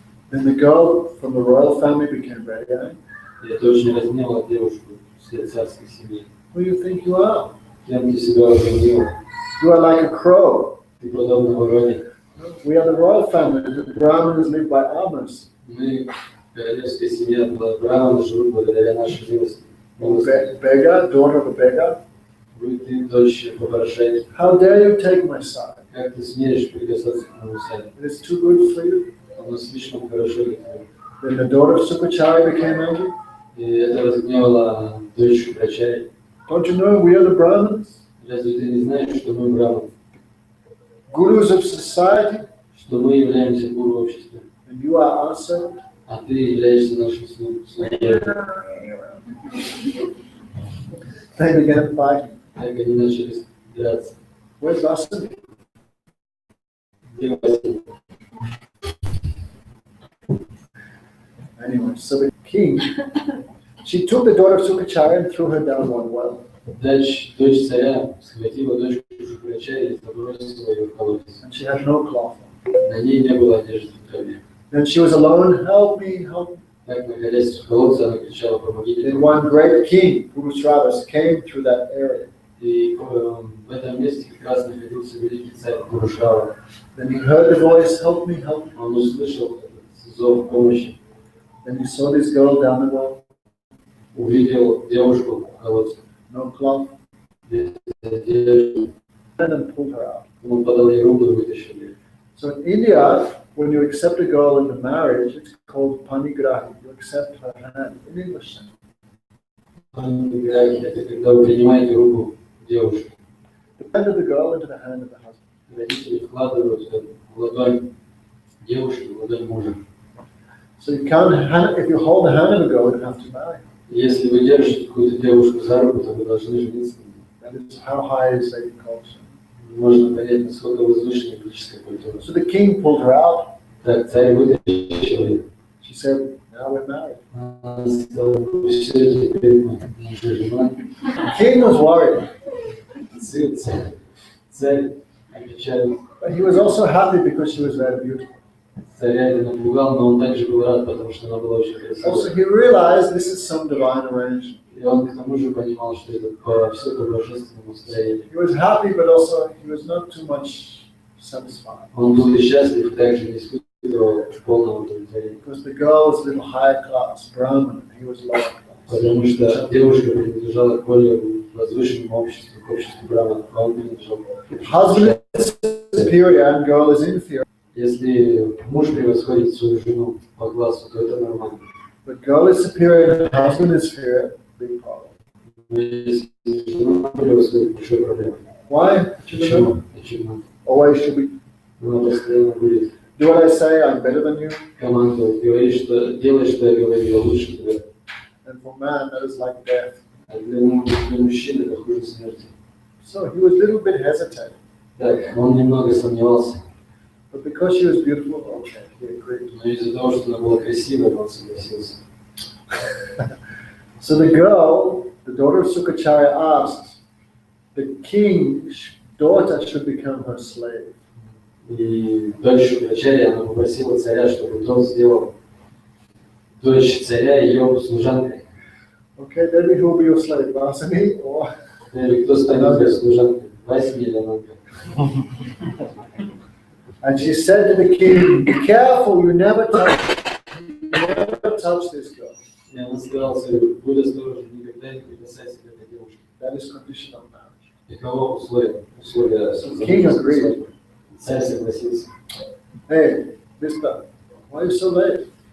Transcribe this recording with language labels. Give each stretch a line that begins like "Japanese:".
English: Then the girl from the royal family became very angry.
Russian: И это очень разгневало девушку с царской семьи.
English: Who do you think you are?
Russian: Кем ты себя возомнил?
English: You are like a crow.
Russian: Ты подобно вороне.
English: We are the royal family. The Brahmins live by alms.
Russian: Мы, королевская семья, Брахманы живут благодаря нашей милости.
English: Beggar, daughter of a beggar.
Russian: ты дочь попрошайки.
English: How dare you take my side?
Russian: Как ты смеешь прикасаться к моему саду?
English: It is too good for you.
Russian: Оно слишком хорошо для тебя.
English: Then the daughter of Sukachari became angry.
Russian: И это разгневало дочь Шукрачари.
English: Don't you know we are the Brahmins?
Russian: Разве ты не знаешь, что мы браманы?
English: Gurus of society?
Russian: Что мы являемся гуру общества?
English: And you are our servant?
Russian: А ты являешься нашим слугой.
English: They began fighting.
Russian: Так они начали драться.
English: Where's Vasant?
Russian: Где Василий?
English: Anyway, so the king, she took the daughter of Sukachari and threw her down one well.
Russian: Дочь царя схватила дочку Шукрачари и забросила ее в колодец.
English: And she had no cloth on.
Russian: На ней не было одежды в траве.
English: Then she was alone, help me, help me.
Russian: Так, находясь в колодце, она кричала: помогите.
English: Then one great king, Purusravas, came through that area.
Russian: И в этом месте как раз находился великий царь Пурушрава.
English: Then he heard the voice, help me, help me.
Russian: Он услышал зов помощи,
English: Then he saw this girl down the well,
Russian: увидел девушку в колодце.
English: no cloth,
Russian: Без одежды.
English: and then pulled her out.
Russian: Он подал ей руку и вытащил ее.
English: So in India, when you accept a girl into marriage, it's called panigrahi. You accept her hand in English.
Russian: Это когда вы принимаете руку девушки.
English: The hand of the girl into the hand of the husband.
Russian: Родители вкладывают в ладонь девушки, в ладонь мужа.
English: So you can't, if you hold the hand of a girl, you have to marry.
Russian: Если вы держите какую-то девушку за руку, то вы должны жениться.
English: That is how high is Vedic culture.
Russian: Можно понять, насколько возвышена ведическая культура.
English: So the king pulled her out.
Russian: Так, царь вытащил ее.
English: She said, now we're married.
Russian: Она сказала: все, теперь мы уже жена.
English: The king was worried,
Russian: Царь опечален.
English: but he was also happy because she was very beautiful.
Russian: Царя это напугал, но он также был рад, потому что она была очень красивая.
English: Also, he realized this is some divine arrangement.
Russian: И он к тому же понимал, что это все по божественному строению.
English: He was happy, but also he was not too much satisfied.
Russian: Он был и счастлив, также не испытывал полного удовлетворения.
English: Because the girl was a little higher class, Brahman, and he was lower class.
Russian: Потому что девушка принадлежала к более возвышенному обществу, к обществу браманов, а он принадлежал к обществу.
English: Husband is superior and girl is inferior.
Russian: Если муж превосходит свою жену по классу, то это нормально.
English: But girl is superior and husband is inferior, big problem.
Russian: Но если жена превосходит, большая проблема.
English: Why?
Russian: Почему?
English: Always should be.
Russian: Она постоянно будет
English: Do what I say, I'm better than you.
Russian: командовать, говорить, что делай, что я говорю, я лучше тебя.
English: And for man, that is like death.
Russian: А для мужчины это хуже смерти.
English: So he was a little bit hesitant.
Russian: Так, он немного сомневался.
English: But because she was beautiful, okay, he agreed.
Russian: Но из-за того, что она была красивой, он согласился.
English: So the girl, the daughter of Sukacharya, asked, the king's daughter should become her slave.
Russian: И дочь Шукрачари, она попросила царя, чтобы тот сделал дочь царя ее служанкой.
English: Okay, then who will be your slave, Vasani or?
Russian: Или кто станет твоей служанкой? Василий или Ананка?
English: And she said to the king, be careful, you never touch this girl.
Russian: И она сказала царю: будь осторожен, никогда не прикасайся к этой девушке.
English: That is conditional marriage.
Russian: Таково условие.
English: King agreed.
Russian: Царь согласился.
English: Hey, mister, why are you so late?